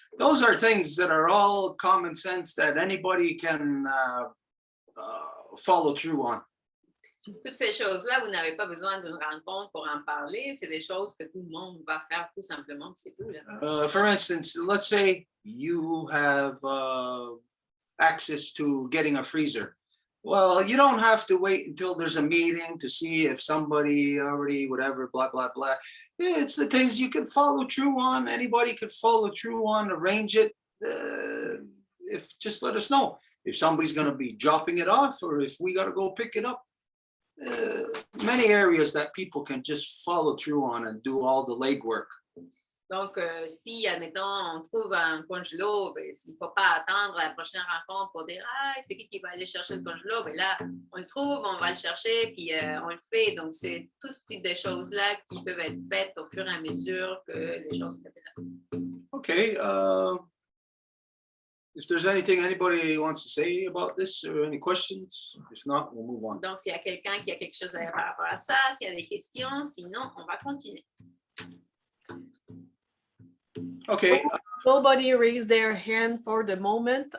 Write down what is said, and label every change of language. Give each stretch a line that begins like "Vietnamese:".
English: Those are things that are all common sense that anybody can follow through on.
French: Toutes ces choses-là, vous n'avez pas besoin d'une rencontre pour en parler. C'est des choses que tout le monde va faire tout simplement, c'est tout. Là.
English: For instance, let's say you have access to getting a freezer. Well, you don't have to wait until there's a meeting to see if somebody already, whatever, blah, blah, blah. It's the things you can follow through on. Anybody could follow through on, arrange it. If just let us know if somebody's going to be dropping it off or if we got to go pick it up. Many areas that people can just follow through on and do all the legwork.
French: Donc, si, admettons, on trouve un congelo, ben, il ne faut pas attendre la prochaine rencontre pour dire « Ah, c'est qui va aller chercher le congelo? » Ben là, on le trouve, on va le chercher, puis on le fait. Donc, c'est tout ce type de choses-là qui peuvent être faites au fur et à mesure que les choses se développent.
English: Okay. If there's anything anybody wants to say about this or any questions, if not, we'll move on.
French: Donc, s'il y a quelqu'un qui a quelque chose à dire par rapport à ça, s'il y a des questions, sinon, on va continuer.
English: Okay. Nobody raised their hand for the moment.